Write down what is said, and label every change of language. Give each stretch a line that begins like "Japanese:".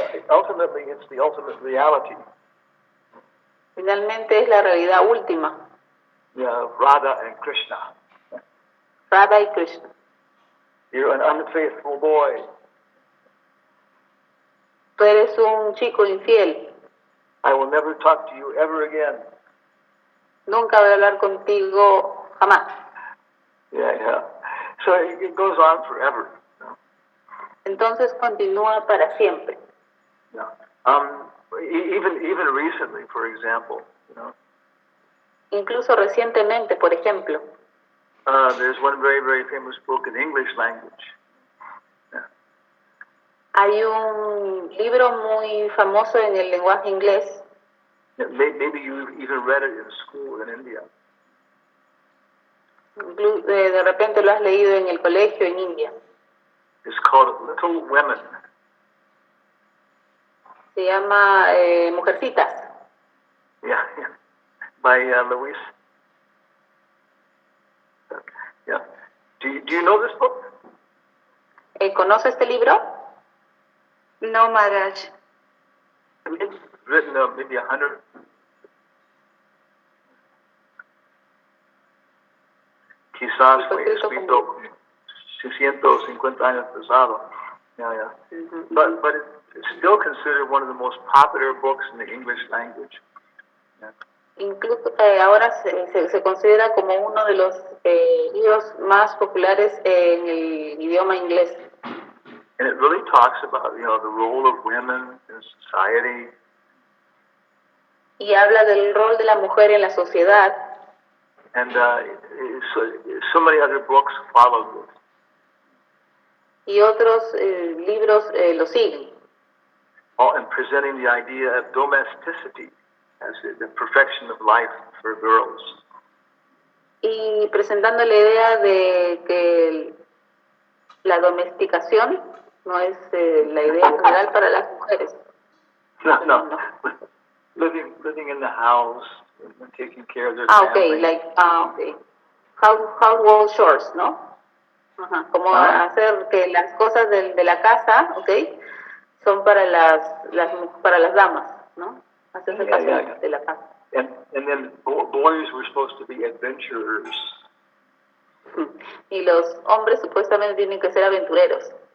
English: Ultimately, it's the ultimate reality.
Spanish: Finalmente es la realidad última.
English: Yeah, Radha and Krishna.
Spanish: Radha y Krishna.
English: You're an unfaithful boy.
Spanish: Tú eres un chico infiel.
English: I will never talk to you ever again.
Spanish: Nunca voy a hablar contigo jamás.
English: Yeah. So it goes on forever.
Spanish: Entonces continúa para siempre.
English: Yeah. Even recently, for example,
Spanish: Incluso recientemente, por ejemplo.
English: There's one very, very famous book in English language. Yeah.
Spanish: Hay un libro muy famoso en el lenguaje inglés.
English: Maybe you even read it in school in India.
Spanish: De repente lo has leído en el colegio en India.
English: It's called Little Women.
Spanish: Se llama Mujercitas.
English: Yeah, yeah. By Luis. Yeah. Do you know this book?
Spanish: ¿Conoce este libro?
English: No, Maharaj. It's written maybe 100.
Spanish: Quizás fue escrito 650 años pasado.
English: Yeah, yeah. But it's still considered one of the most popular books in the English language. Yeah.
Spanish: Incluso ahora se considera como uno de los libros más populares en el idioma inglés.
English: And it really talks about, the role of women in society.
Spanish: Y habla del rol de la mujer en la sociedad.
English: And so many other books follow this.
Spanish: Y otros libros lo siguen.
English: And presenting the idea of domesticity as the perfection of life for girls.
Spanish: Y presentando la idea de que la domesticación no es la idea general para las mujeres.
English: No. Living in the house and taking care of their family. Okay. Household chores,
Spanish: ¿no? Ajá. Como hacer que las cosas de la casa, okay, son para las damas, ¿no? Hacerse cargo de la casa.
English: And then boys were supposed to be adventurers.
Spanish: Y los hombres supuestamente tienen que ser aventureros.